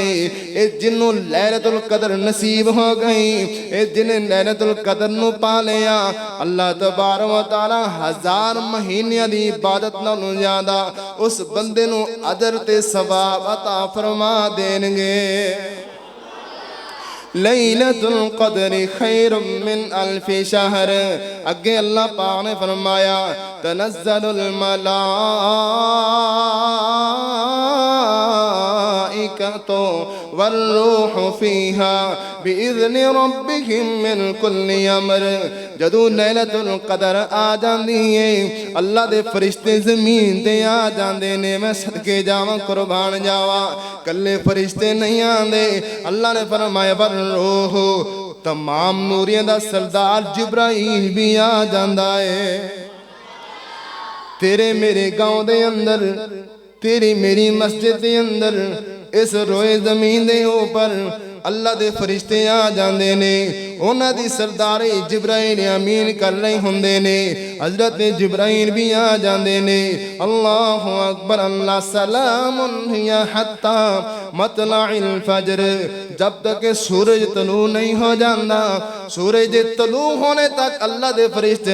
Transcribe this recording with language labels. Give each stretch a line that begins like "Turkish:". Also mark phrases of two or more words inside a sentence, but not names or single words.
Punjabi: اے جنوں لیلۃ القدر نصیب ہو گئی، اے جنہیں لیلۃ القدر نو پا لیا، اللہ تبارک و تعالی 1000 مہینے دی عبادت نالوں زیادہ اس بندے نو اجر تے ثواب عطا فرما دیں گے۔
Arabic: لیلۃ القدر خیر من الف شہر،
Punjabi: اگے اللہ پاک نے فرمایا
Arabic: تنزل الملائکۃ والروح فیہا بإذن ربہم من کل امر۔
Punjabi: جدو لیلۃ القدر آ جاندی ہے، اللہ دے فرشتے زمین تے آ جاندے نے۔ میں صدقے جاواں قربان جاواں، کلے فرشتے نہیں آندے۔ اللہ نے فرمایا والروح، تمام نوریاں دا سردار جبرائیل بھی آ جاندا ہے۔ تیرے میرے گاؤں دے اندر، تیری میری مسجد دے اندر، اس روئے زمین دے اوپر اللہ دے فرشتے آ جاندے نے، انہاں دی سرداری جبرائیل امین کر رہے ہوندے نے، حضرت جبرائیل بھی آ جاندے نے۔ اللہ اکبر،
Arabic: اللہ سلام ہی حتی مطلع الفجر،
Punjabi: جب تک کہ سورج طلوع نہیں ہو جاندہ، سورج طلوع ہونے تک اللہ دے فرشتے